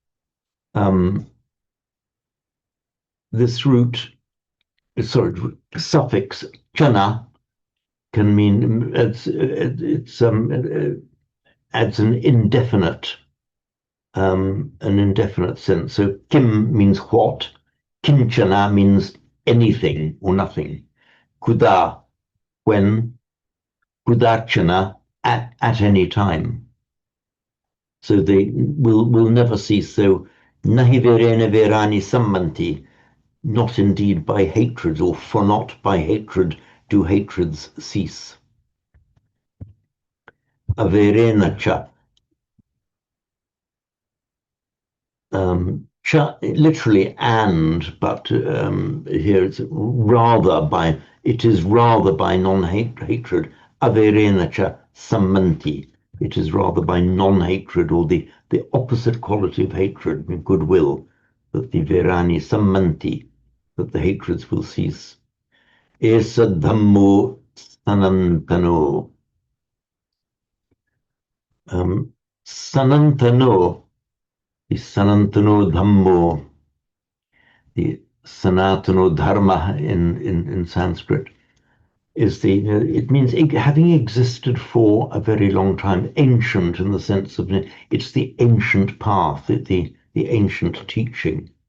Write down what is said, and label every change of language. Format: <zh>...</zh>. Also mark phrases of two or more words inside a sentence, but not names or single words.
<en>This root, suffix chana can mean adds an indefinite sense. So kim means what, kinchana means anything or nothing. Kuda, when, kudachana, at any time. So they will never cease.</en> <pi>So nahi verena verani sammanti,</pi> <en>not indeed by hatred, or for not by hatred do hatreds cease.</en> <pi>Averenacha.</pi> <en>Literally and, but here it's it is rather by non-hatred.</en> <pi>Averenacha sammanti.</pi> <en>It is rather by non-hatred, or the opposite quality of hatred, goodwill, that the</en> <pi>verani sammanti,</pi> <en>that the hatreds will cease.</en> <pi>Esa dhammo sanantano. Sanantano, the Sanantano Dhammo,</pi> <en>the</en> <sa>Sanatano Dharma</sa> <en>in Sanskrit, is it means having existed for a very long time, ancient in the sense of it's the ancient path, the ancient teaching.</en>